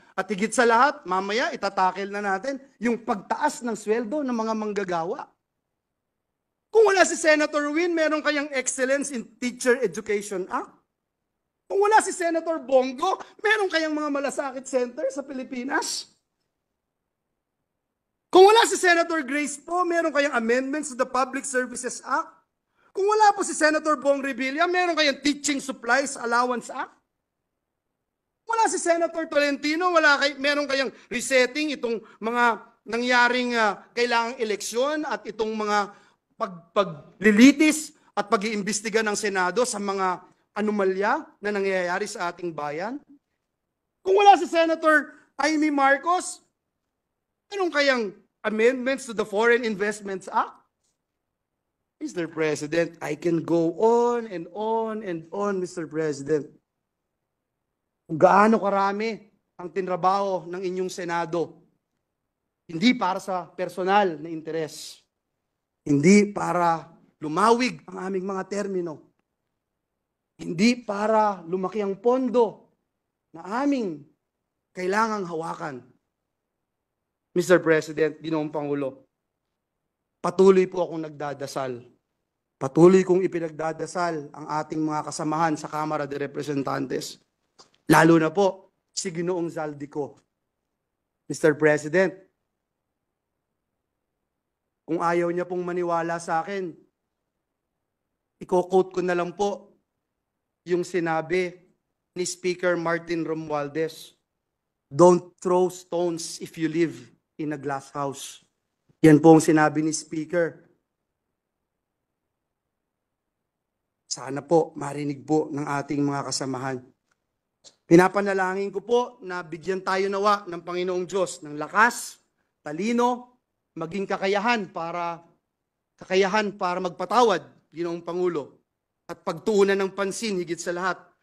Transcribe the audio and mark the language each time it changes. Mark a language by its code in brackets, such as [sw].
[tl] At higit sa lahat, mamaya itatakel na natin yung pagtaas ng sweldo ng mga manggagawa. Kung wala si Senator Win, meron kayang Excellence in Teacher Education Act? Kung wala si Senator Bongo, meron kayang mga malasakit center sa Pilipinas? Kung wala si Senator Grace po, meron kayang amendments to the Public Services Act? Kung wala po si Senator Bong Revilla, meron kayang Teaching Supplies Allowance Act? Wala si Senator Tolentino, meron kayang resetting itong mga nangyaring kailangang eleksyon at itong mga paglilitis at pag-iimbestiga ng Senado sa mga anomalya na nangyayari sa ating bayan? Kung wala si Senator Amy Marcos, meron kayang amendments to the Foreign Investments Act? Mr. [en] President, I can go on and on and on, Mr. President. [tl] Kung gaano karami ang tinrabaho ng inyong Senado, hindi para sa personal na interes, hindi para lumawig ang aming mga termino, hindi para lumaki ang pondo na aming kailangang hawakan. Mr. President, Ginoong Pangulo, patuloy po akong nagdadasal. Patuloy kong ipinagdadasal ang ating mga kasamahan sa Kamara de Representantes. Lalo na po si Ginoong Zaldico. Mr. President, kung ayaw niya pong maniwala sa akin, i-quote ko na lang po yung sinabi ni Speaker Martin Romualdez. [en] Don't throw stones if you live in a glass house. [tl] Yan po ang sinabi ni Speaker. Sana po marinig po ng ating mga kasamahan. Pinapanalangin ko po na bigyan tayo nawa ng Panginoong Diyos ng lakas, talino, maging kakayahan para magpatawad, Ginoong Pangulo, at pagtuunan ng pansin higit sa lahat.